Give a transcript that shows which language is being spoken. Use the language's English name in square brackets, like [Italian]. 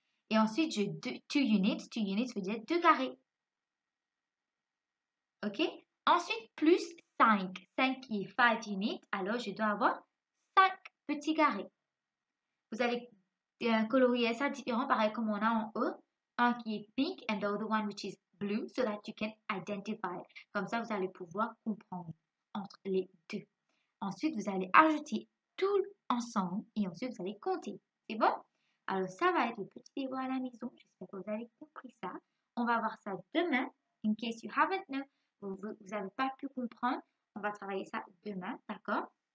[French] Et ensuite, j'ai 2 units. 2 units veut dire 2 carrés. OK? Ensuite, plus 5. 5 qui est 5 units. Alors, je dois avoir 5 petits carrés. Vous allez colorier ça différent, pareil comme on a en haut. Un qui est [English] pink and the other one which is blue so that you can identify. [French] Comme ça, vous allez pouvoir comprendre entre les deux. Ensuite, vous allez ajouter tout ensemble et ensuite, vous allez compter. C'est bon? Alors, ça va être le petit livre à la maison. J'espère que vous avez compris ça. On va voir ça demain. [English] In case you haven't known, [French] vous n'avez pas pu comprendre, on va travailler ça demain, d'accord?